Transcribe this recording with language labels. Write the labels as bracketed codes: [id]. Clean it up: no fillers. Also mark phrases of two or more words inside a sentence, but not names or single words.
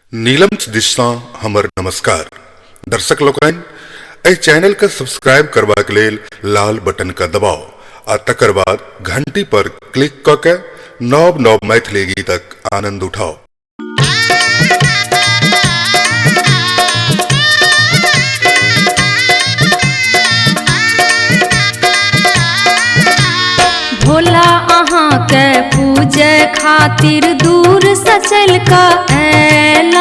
[mai] नीलम दिशा हमर नमस्कार दर्शक लोकन एहि चैनल के सब्सक्राइब करबा के लेल लाल बटन का दबाव आ तकर बाद घंटी पर क्लिक क के नव नव मैथिली गीतक आनंद उठाओ। भोला अहाँ के पूजे खातिर दूर से चल के ऐला।